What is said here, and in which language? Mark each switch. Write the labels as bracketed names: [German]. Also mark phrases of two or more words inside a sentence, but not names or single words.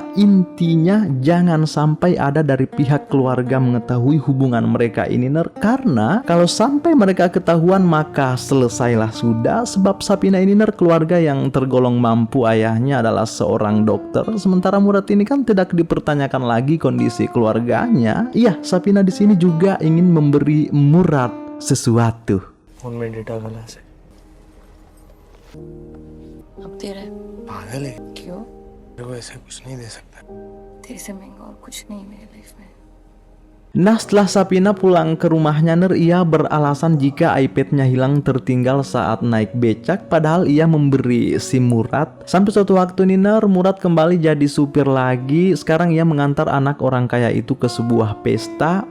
[Indonesian] Intinya jangan sampai ada dari pihak keluarga mengetahui hubungan mereka ini, karena kalau sampai mereka ketahuan maka selesailah sudah. Sebab Sapina ini, keluarga yang tergolong mampu, ayahnya adalah seorang dokter, sementara Murad ini kan tidak dipertanyakan lagi kondisi keluarganya. Iya, Sapina di sini juga ingin memberi Murad sesuatu. [Hindi] फोन में डेटा गलत है। अब तेरा है। पागल है, क्यों? मेरे को ऐसा कुछ नहीं दे सकता। तेरे से महंगा और कुछ नहीं मेरी लाइफ में। [Indonesian] Nah, setelah Sapina pulang ke rumahnya, ia beralasan jika iPad-nya hilang tertinggal saat naik becak, padahal ia memberi SIM Murad. Sampai suatu waktu Murad kembali jadi supir lagi. Sekarang ia mengantar anak orang kaya itu ke sebuah pesta.